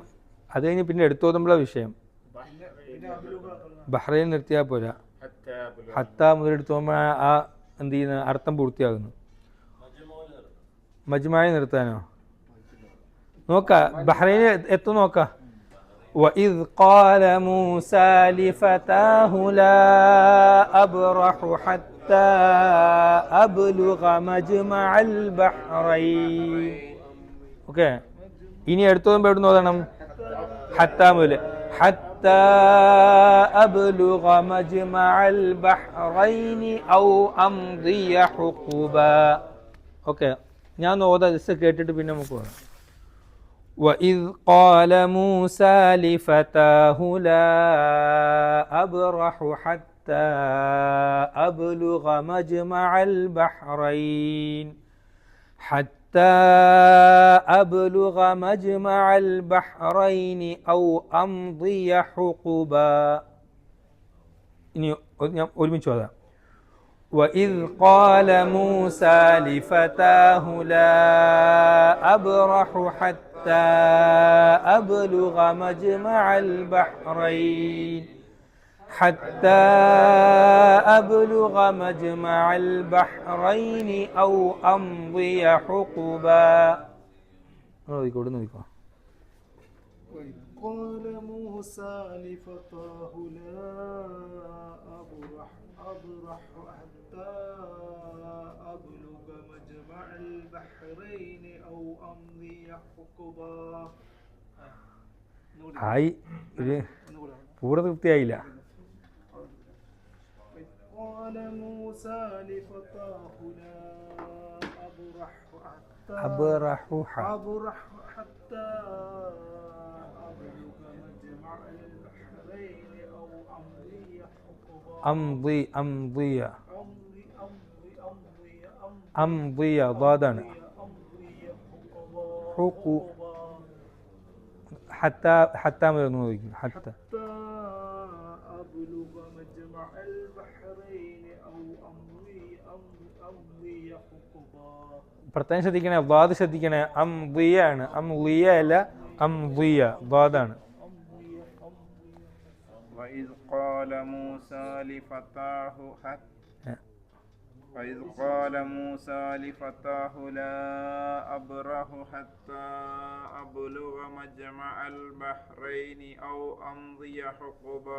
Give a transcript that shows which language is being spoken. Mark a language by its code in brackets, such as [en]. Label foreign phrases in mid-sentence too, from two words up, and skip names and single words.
[ml] അത് കഴിഞ്ഞ് പിന്നെ എടുത്തോതുമ്പോഴ വിഷയം. ബഹ്റൈൻ നിർത്തിയാൽ പോരാ, ഹത്ത മുതൽ എടുത്തോമ്പോൾ ആ എന്ത് ചെയ്യുന്ന അർത്ഥം പൂർത്തിയാകുന്നു. മജ്മഅൽ നിർത്താനോ? നോക്കാം, ബഹ്റൈൻ എത്തും നോക്കാം. [ar] وَإِذْ قَالَ مُوسَى لِفَتَاهُ لَا أَبْرَحُ حَتَّى أَبْلُغَ مَجْمَعَ الْبَحْرَيْنِ. [ml] ഓക്കെ, ഇനി എടുത്തോതുമ്പോൾ എവിടെ നോക്കണം? ഹത്ത മുതൽ. [ar] حتى أبلغ مجمع البحرين أو أمضي حقبا. [ml] ഓക്കെ, ഞാൻ ഓതാ, ജസ്റ്റ് കേട്ടിട്ട് പിന്നെ നമുക്ക് പോകാം. [ar] وَإِذْ قَالَ مُوسَى لِفَتَاهُ لَا أَبْرَحُ حَتَّى أَبْلُغَ مَجْمَعَ الْبَحْرَيْنِ حَتَّى أَبْلُغَ مَجْمَعَ الْبَحْرَيْنِ أَوْ أَمْضِيَ حُقُبًا. [ml] ഇനി ഞാൻ ഒരുമിച്ച് ഓതാം. [ar] وَإِذْ قَالَ مُوسَى لِفَتَاهُ لَا أَبْرَحُ حَتَّى أَبْلُغَ مَجْمَعَ الْبَحْرَيْنِ حتى أبلغ مجمع البحرين أو أمضي حقبا. [ml] നോക്കിക്കോ [ar] وإذ قال موسى لفتاه لا أبرح حتى أبلغ مجمع البحرين أو أمضي حقبا. [ml] ആയി ഒരു പൂർണ്ണ തൃപ്തിയായില്ല. [ar] وإذ قال موسى لفتاه لا أبرح حتى أبرح حتى أبلغ مجمع البحرين أو أمضي حقبا. أمضي ضادان حقوق حتى നോക്കിക്കോ حتى أبلغ مجمع البحرين أو أمضي حقبا. [ml] പ്രത്യേകം ശ്രദ്ധിക്കണേ, ضاد ശ്രദ്ധിക്കണേ. അംദിയ ആണ്, അംലിയ അല്ല, അംദിയ ضادാണ്. [ar] وإذ قال موسى لفتاه وإذ قال موسى لفتاه لا أبرح حتى أبلغ مجمع البحرين أو أمضي حقبا.